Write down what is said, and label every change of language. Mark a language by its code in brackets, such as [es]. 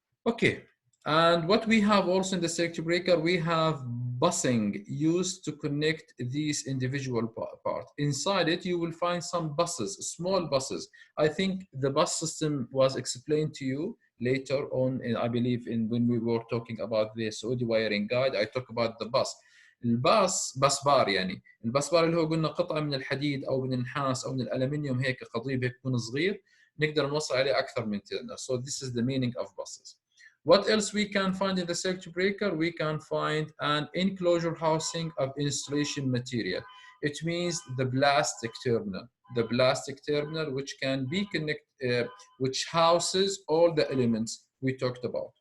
[en] Okay, and what we have also in the circuit breaker, we have busing used to connect these individual parts. Inside it, you will find some buses, small buses. I think the bus system was explained to you later on, I believe, when we were talking about the Saudi wiring guide. I talk about the bus. [ar] الباص بس بار، يعني الباص بار اللي هو قلنا قطعه من الحديد او من النحاس او من الالمنيوم، هيك قضيب هيك يكون صغير نقدر نوصل عليه اكثر من تيرنر. [en] So this is the meaning of buses. What else we can find in the circuit breaker? We can find an enclosure housing of insulation material. It means the plastic terminal. The plastic terminal which can be which houses all the elements we talked about.